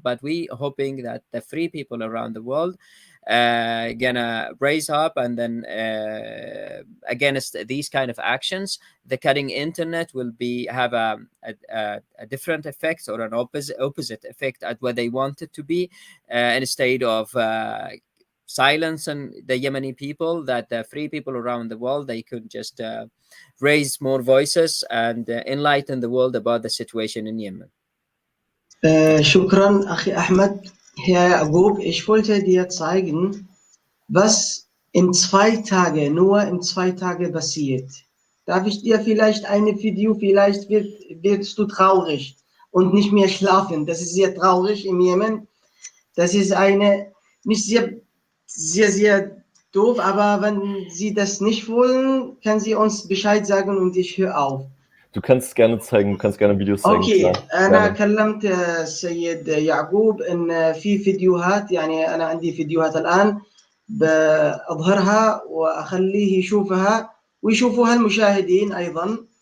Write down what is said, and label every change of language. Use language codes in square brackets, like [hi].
[en] But we hoping that the free people around the world gonna raise up, and then against these kind of actions, the cutting internet will have a different effect or an opposite effect at what they want it to be, instead of silence and the Yemeni people, that the free people around the world, they could just raise more voices and enlighten the world about the situation in Yemen. [ar] شكرا أخي أحمد. [de] Herr Yaqub, ich wollte dir zeigen, was in 2 Tagen, nur in 2 Tagen passiert. Darf ich dir vielleicht ein Video, vielleicht wirst du traurig und nicht mehr schlafen. Das ist sehr traurig im Jemen. Das ist eine, nicht sehr doof, aber wenn Sie das nicht wollen, können Sie uns Bescheid sagen und ich höre auf. Du kannst gerne zeigen, du kannst gerne Videos zeigen. [ar] اوكي [de] klar. [ar] انا [de] Gerne. [ar] كلمت السيد يعقوب ان في فيديوهات، يعني انا عندي فيديوهات الان بأظهرها واخليه يشوفها ويشوفوها المشاهدين ايضا.